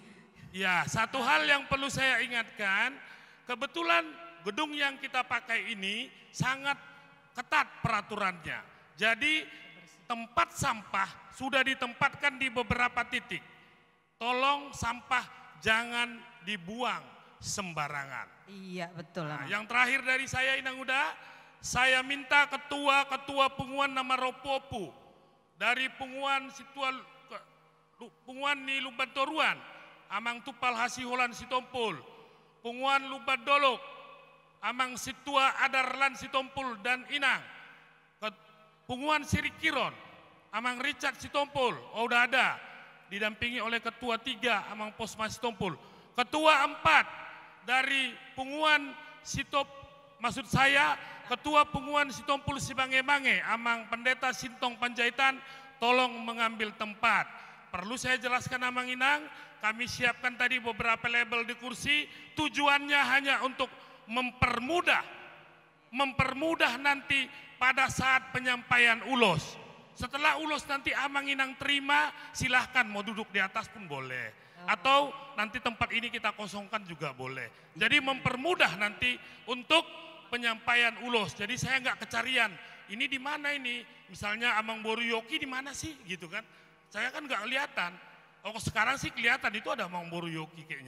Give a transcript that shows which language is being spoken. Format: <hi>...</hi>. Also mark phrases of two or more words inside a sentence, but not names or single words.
<id>Ya, satu hal yang perlu saya ingatkan, kebetulan gedung yang kita pakai ini sangat ketat peraturannya. Jadi tempat sampah sudah ditempatkan di beberapa titik. Tolong sampah jangan dibuang sembarangan. Iya betul. Nah, yang terakhir dari saya</id> <bbc>Inang Uda,</bbc> <id>saya minta ketua Punguan nama Ropopu dari Punguan Punguan ni Lumbantoruan, amang tupal hasiholan sitompul, Punguan Lumbadolok, amang situa adarlan sitompul dan inang, Punguan Sirikiron, amang Richard sitompul, udah ada, didampingi oleh ketua 3, amang Posmas sitompul, ketua 4 dari Punguan maksud saya ketua Punguan Sitompul Sibange-bange, amang Pendeta Sintong Panjaitan, tolong mengambil tempat. Perlu saya jelaskan</id> <bbc>amang inang,</bbc> <id>kami siapkan tadi beberapa label di kursi, tujuannya hanya untuk mempermudah nanti pada saat penyampaian ulos. Setelah ulos nanti</id> <bbc>amang inang</bbc> <id>terima, silahkan mau duduk di atas pun boleh. Atau nanti tempat ini kita kosongkan juga boleh. Jadi mempermudah nanti untuk penyampaian ulos. Jadi saya nggak kecarian, ini di mana ini? Misalnya Amang Boru Yoki di mana sih gitu kan? Saya kan nggak kelihatan. Oh sekarang sih kelihatan itu ada Amang Boru Yoki kayaknya.</id>